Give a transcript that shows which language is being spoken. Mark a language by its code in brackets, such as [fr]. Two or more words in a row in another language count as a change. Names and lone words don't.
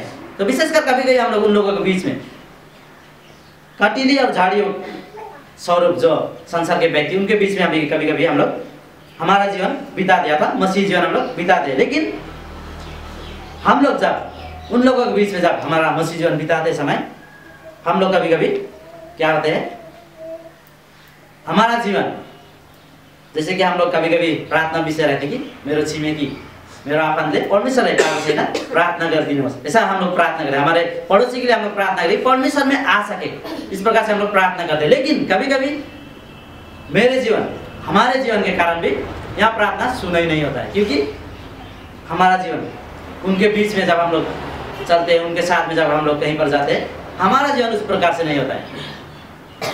[hi] तो विशेषकर कभी कभी हम लोग उन लोगों के बीच में कटीली और झाड़ियों स्वरूप जो संसार के व्यक्ति उनके बीच में हम कभी कभी हम लोग हमारा जीवन बिता दिया था, मसीह जीवन हम लोग बिताते। लेकिन हम लोग जब उन लोगों के बीच में जब हमारा मसीह जीवन बिताते समय हम लोग कभी कभी क्या होते हैं, हमारा जीवन जैसे कि हम लोग कभी कभी प्रार्थना विषय रहते कि [ne] मेरो छिमेकी मेरो आफन्तले परमेश्वरलाई पाएको छैन, प्रार्थना गरिदिनुहोस्, [hi] ऐसा हम लोग प्रार्थना करें। हमारे पड़ोसी के लिए हम लोग प्रार्थना करें परमेश्वर में आ सके, इस प्रकार से हम लोग प्रार्थना करते हैं। लेकिन कभी कभी मेरे जीवन हमारे जीवन के कारण भी यहाँ प्रार्थना सुना ही नहीं होता है, क्योंकि हमारा जीवन उनके बीच में जब हम लोग चलते हैं, उनके साथ में जब हम लोग कहीं पर जाते हैं, हमारा जीवन उस प्रकार से नहीं होता है।